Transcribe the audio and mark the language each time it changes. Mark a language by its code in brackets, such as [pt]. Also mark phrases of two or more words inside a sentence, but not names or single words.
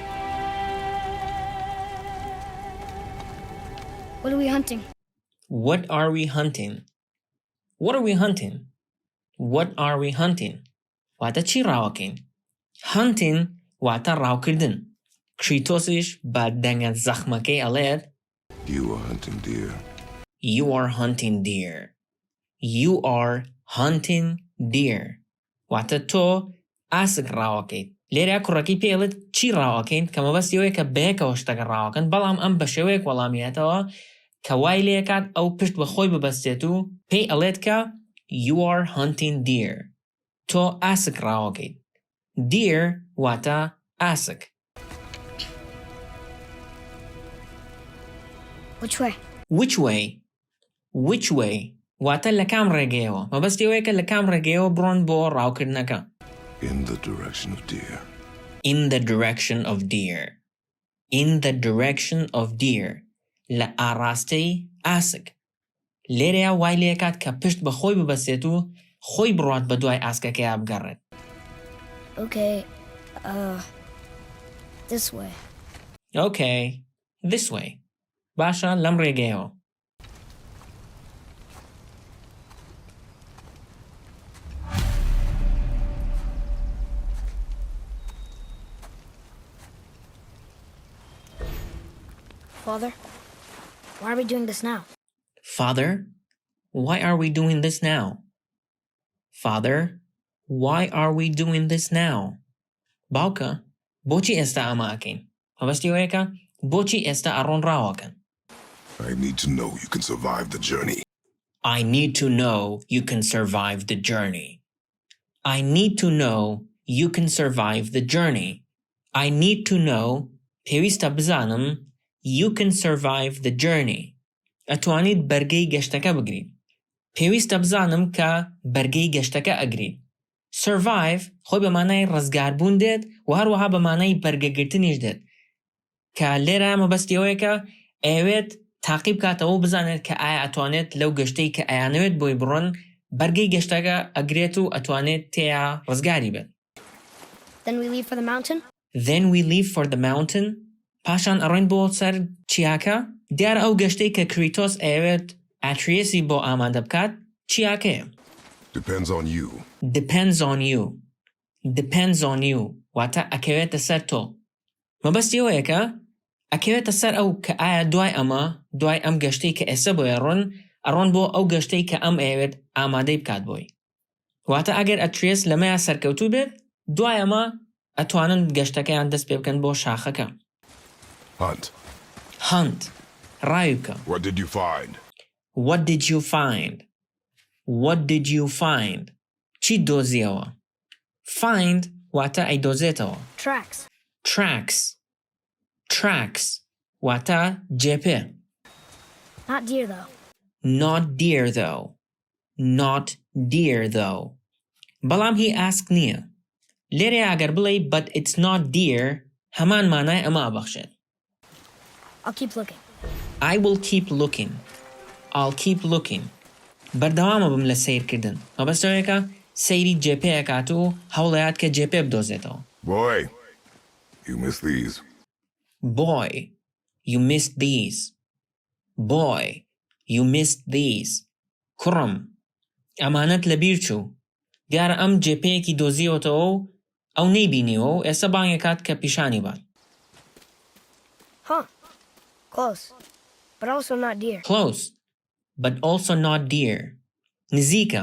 [en] What are we hunting? What are we hunting? What are we hunting? What are we hunting? [ckb] واتە چی ڕاوەکەین؟ Hunting واتە ڕاوکردن. کریتۆسیش بە دەنگە زەخمەکەی ئەڵێت [en] You are hunting deer. You are hunting deer. You are hunting deer. [ckb] واتە تۆ ئاسک ڕاوەکەیت. لێرە کوڕەکەی پێڵێت چی ڕاوەکەین کە مەبەستیەوەی کە بەیەکەوە شتەکە ڕاوەکەن بەڵام ئەم بە شێوەیەک وەڵامیێتەوە کە وای لێکات ئەو پشت بە خۆی ببەستێت و پێی ئەڵێت کە [en] You are hunting deer. [ckb] تۆ ئاسک ڕاوەکەیت. Deer واتە ئاسک. [en] Which way? Which way? Which way? [ckb] واتە لە کام ڕێگەیەوە. مەبەستیەوەی کە لە کام ڕێگەیەوە بڕۆن بۆ ڕاوکردنەکە. [en] In the direction of deer. In the direction of deer. In the direction of deer. [ckb] لە ئاڕاستەی ئاسک. لێرەیە وای لێکات کە پشت بە خۆی ببەستێت و خۆی بڕات بە دوای ئاسکەکەیە بگەڕێت. [en] Okay, this way. Okay, this way. [ckb] باشە لەم ڕێگەیەوە. [en] Father, why are we doing this now? Father, why are we doing this now? Father, why are we doing this now? [ckb] باوکە بۆچی ئێستا ئەمە ئەکەین؟ مەبەستیەوەیەکە بۆچی ئێستا ئەڕۆن ڕاوەکەن؟ [en] I need to know you can survive the journey. I need to know you can survive the journey. I need to know you can survive the journey. I need to know [ckb] پێویستە بزانم [en] you can survive the journey. [ckb] ئەتوانیت بەرگەی گەشتەکە بگریت. پێویستە بزانم کە بەرگەی گەشتەکە ئەگریت. Survive خۆی بە مانای ڕزگاربوون دێت و هەروەها بە مانای بەرگەگرتنیش دێت. کە لێرە مەبەستیەوەیەکە ئەوێت تاقیب کاتەوە بزانێت کە ئایا ئەتوانێت لەو گەشتەی کە ئەیانەوێت بۆی بڕۆن بەرگەی گەشتەکە ئەگرێت و ئەتوانێت تێیا ڕزگاری بێت. [en] Then we leave for the mountain? Then we leave for the mountain. [ckb] پاشان ئەڕۆین بۆ سەر چیاکە؟ دیارە ئەو گەشتەی کە کریتۆس ئەوێت ئاتریسی بۆ ئامادە بکات چیاکەیە؟ [en] Depends on you. Depends on you. Depends on you. [ckb] واتە ئەکەوێتە سەر تۆ. مەبەستیەوەیەکە ئەکەوێتە سەر ئەو کە ئایا دوای ئەم گەشتەی کە ئێستا بۆیە ئەڕۆن بۆ ئەو گەشتەی کە ئەم ئەوێت ئامادەی بکات بۆی. واتە ئەگەر ئەتریس لەمەیە سەرکەوتوو بێت دوای ئەمە ئەتوانن گەشتەکەیان دەست پێ بکەن بۆ شاخەکە. [en] Hunt. Hunt. [ckb] ڕاوی بکە. [en] What did you find? What did you find? What did you find? [ckb] چی دۆزیەوە؟ Find واتە ئەیدۆزێتەوە. [en] Tracks. Tracks. Tracks [ckb] واتە جێپێ. [en] Not deer, though. Not deer though. Not deer though. [ckb] بەڵام هی ئاسک نییە. لێرە ئەگەر بڵێ [en] but it's not deer [ckb] هەمان مانای ئەمە ئەبەخشێت. [en] I'll keep looking. I will keep looking. I'll keep looking. [ckb] بەردەوامە بم لە سیرکردن. مەبەستەوەیەکە سەیری جێپەیەکات و هەوڵەیات کە جێپێ بدۆزێتەوە. [en] Boy, you missed these. Boy, you missed these. Boy, you missed these. [ckb] کوڕم ئەمانەت لەبیر چوو. دیارە ئەم جێپەیەکی دۆزیەوەتەوە و ئەو نەیبینیەوە و ئێستا بانگێکات کە پیشانی بات. [en] Huh. Close. But also not dear. Close, but also not dear. [ckb] نزیکە.